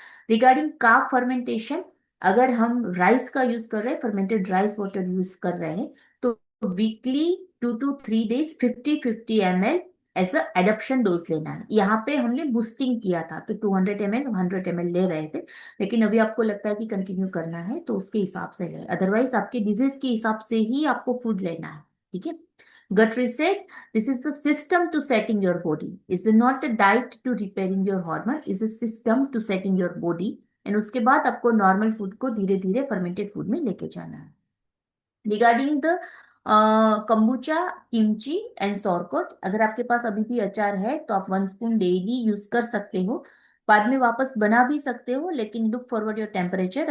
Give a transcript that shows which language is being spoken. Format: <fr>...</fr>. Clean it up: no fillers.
<hi>Regarding carb fermentation, अगर हम rice का यूज कर रहे हैं, फर्मेंटेड राइस वाटर यूज कर रहे हैं, तो weekly 2 to 3 days 50-50 ml as a adaption dose लेना है। यहाँ पे हमने बूस्टिंग किया था तो 200 ml 100 ml ले रहे थे, लेकिन अभी आपको लगता है कि कंटिन्यू करना है तो उसके हिसाब से ले, अदरवाइज आपके डिजीज के हिसाब से ही आपको फूड लेना है। ठीक है।</hi> <en>Gut reset, this is the system to setting your body, is not a diet to repairing your hormone, is a system to setting your body।</en> <hi>And उसके बाद आपको नॉर्मल फूड को धीरे धीरे फर्मेंटेड फूड में लेके जाना है।</hi> <en>regarding the</en> <hi>kombucha, kimchi and सौरकोट। अगर आपके पास अभी भी अचार है तो आप 1 स्पून डेली यूज कर सकते हो। बाद में वापस बना भी सकते हो, लेकिन</hi> <en>Look forward your temperature.</en>